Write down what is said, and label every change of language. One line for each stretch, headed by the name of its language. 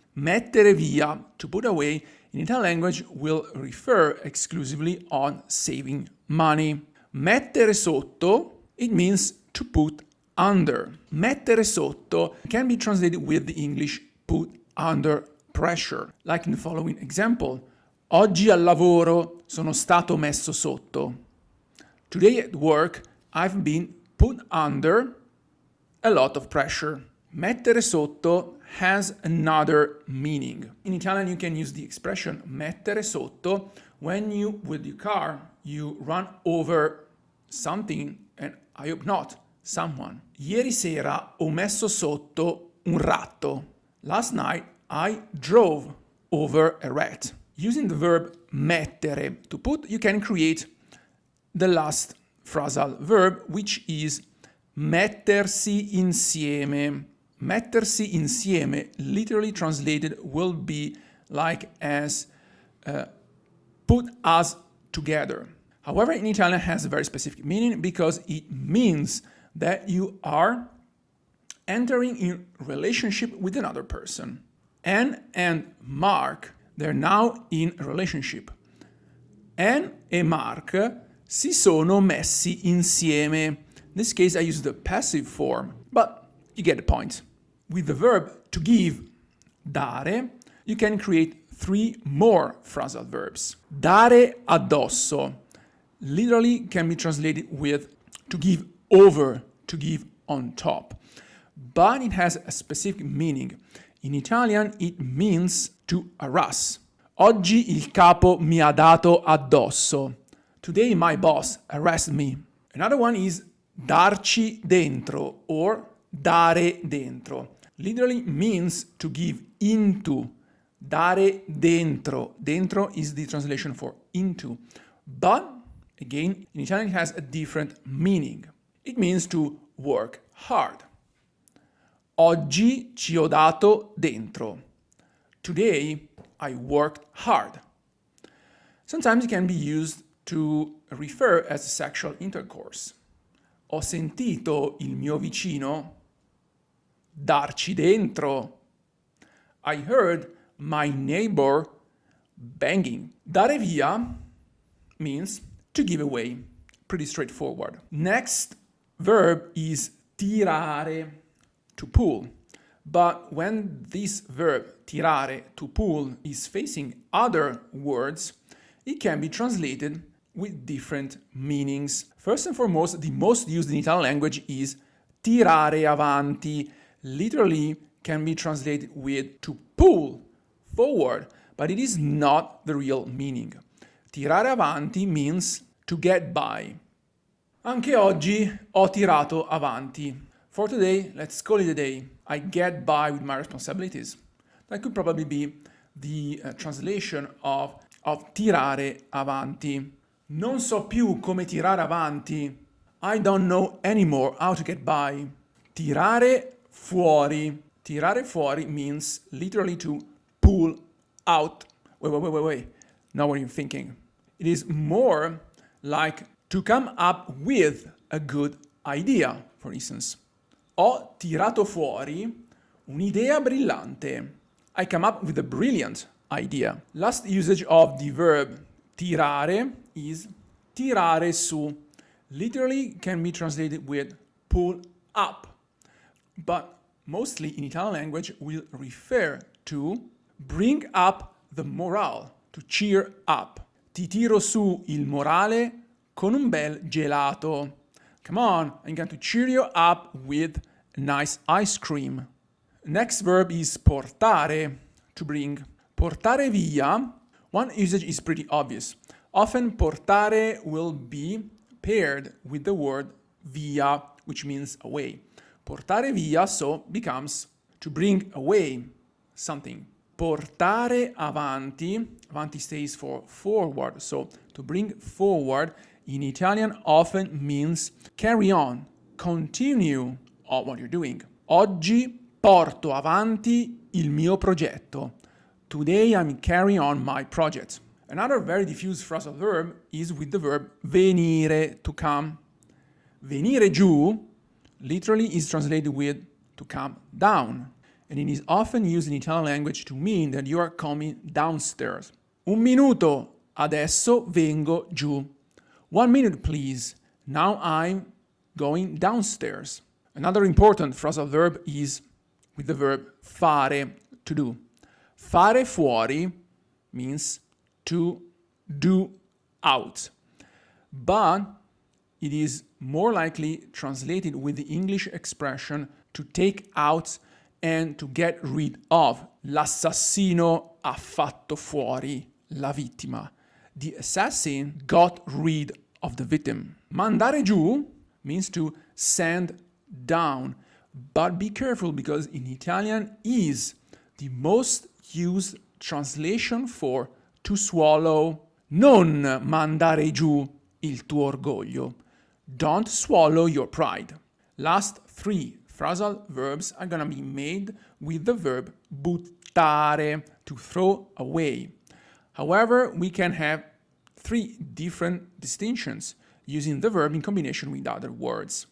English: Mettere via, to put away, in Italian language will refer exclusively on saving money. Mettere sotto, it means to put under. Mettere sotto can be translated with the English put under pressure, like in the following example.
Italian: Oggi al lavoro sono stato messo sotto.
English: Today at work, I've been put under a lot of pressure. Mettere sotto has another meaning. In Italian, you can use the expression mettere sotto when you, with your car, you run over something, and I hope not, someone.
Italian: Ieri sera ho messo sotto un ratto.
English: Last night, I drove over a rat. Using the verb mettere, to put, you can create the last phrasal verb, which is mettersi insieme. Mettersi insieme, literally translated, will be like as put us together. However, in Italian, it has a very specific meaning because it means that you are entering in relationship with another person. Anne and Mark, they're now in a relationship.
Italian: Anne e Mark si sono messi insieme.
English: In this case, I use the passive form, but you get the point. With the verb to give, dare, you can create 3 more phrasal verbs. Dare addosso literally can be translated with to give over, to give on top, but it has a specific meaning. In Italian, it means to harass.
Italian: Oggi il capo mi ha dato addosso.
English: Today my boss harassed me. Another one is darci dentro or dare dentro. Literally means to give into. Dare dentro. Dentro is the translation for into. But again, in Italian it has a different meaning. It means to work hard.
Italian: Oggi ci ho dato dentro.
English: Today I worked hard. Sometimes it can be used to refer as sexual intercourse.
Italian: Ho sentito il mio vicino darci dentro.
English: I heard my neighbor banging. Dare via means to give away. Pretty straightforward. Next verb is tirare, to pull. But when this verb, tirare, to pull, is facing other words, it can be translated with different meanings. First and foremost, the most used in Italian language is tirare avanti. Literally can be translated with to pull forward, but it is not the real meaning. Tirare avanti means to get by.
Italian: Anche oggi ho tirato avanti.
English: For today, let's call it a day. I get by with my responsibilities. That could probably be the translation of tirare avanti.
Italian: Non so più come tirare avanti.
English: I don't know anymore how to get by. Tirare fuori. Tirare fuori means literally to pull out. Wait. Not what you're thinking. It is more like to come up with a good idea, for instance.
Italian: Ho tirato fuori un'idea brillante.
English: I come up with a brilliant idea. Last usage of the verb tirare is tirare su. Literally can be translated with pull up, but mostly in Italian language will refer to bring up the morale, to cheer up.
Italian: Ti tiro su il morale con un bel gelato.
English: Come on, I'm going to cheer you up with a nice ice cream. Next verb is portare, to bring. Portare via, one usage is pretty obvious. Often portare will be paired with the word via, which means away. Portare via so becomes to bring away something. Portare avanti, avanti stays for forward, so to bring forward in Italian often means carry on, continue on what you're doing.
Italian: Oggi porto avanti il mio progetto.
English: Today I'm carrying on my project. Another very diffused phrasal verb is with the verb venire, to come. Venire giù literally is translated with to come down, and it is often used in Italian language to mean that you are coming downstairs.
Italian: Un minuto, adesso vengo giù.
English: 1 minute, please. Now I'm going downstairs. Another important phrasal verb is with the verb fare, to do. Fare fuori means to do out, but it is more likely translated with the English expression to take out and to get rid of.
Italian: L'assassino ha fatto fuori la vittima.
English: The assassin got rid of the victim. Mandare giù means to send down, but be careful because in Italian is the most used translation for to swallow.
Italian: Non mandare giù il tuo orgoglio.
English: Don't swallow your pride. Last 3 phrasal verbs are gonna be made with the verb buttare, to throw away. However, we can have 3 different distinctions using the verb in combination with other words.